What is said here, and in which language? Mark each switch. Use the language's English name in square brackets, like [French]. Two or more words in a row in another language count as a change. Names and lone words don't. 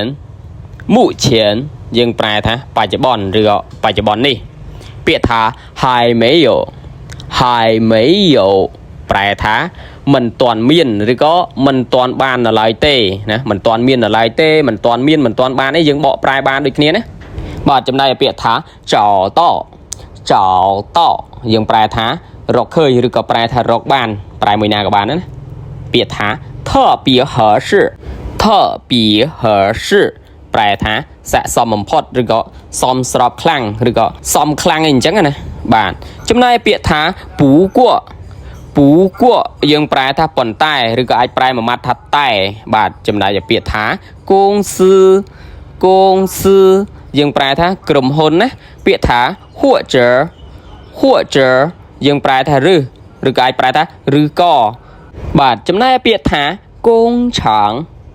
[Khmer] យើងប្រែថាបច្ចុប្បន្នឬក៏បច្ចុប្បន្ននេះពាក្យថា [Chinese] 还没有 [Khmer] ប្រែថាមិនទាន់មានឬក៏មិនទាន់បាននៅឡើយទេណាមិនទាន់មាននៅឡើយទេមិនទាន់មានមិនទាន់បាននេះយើងបកប្រែបានដូចគ្នាណាបាទចំណែកពាក្យថា找到យើងប្រែថារកឃើញឬក៏ប្រែថារកបានប្រែមួយណាក៏បានណាពាក្យថា [Chinese] 特别合 [Khmer] 适ប្រែថាស័ក្តិសមបំផុតឬក៏សមស្របខ្លាំងឬក៏សមខ្លាំងអីអញ្ចឹង ណាបាទចំណែកពាក្យថាពូគួយើងប្រែថាប៉ុន្តែឬក៏អាចប្រែមួយម៉ាត់ថាតែបាទចំណែកពាក្យថាគងស៊ឺយើងប្រែថាក្រុមហ៊ុនណាពាក្យថាហួចយើងប្រែថាឬក៏អាចប្រែថាឬក៏បាទចំណែកពាក្យថាកងឆាង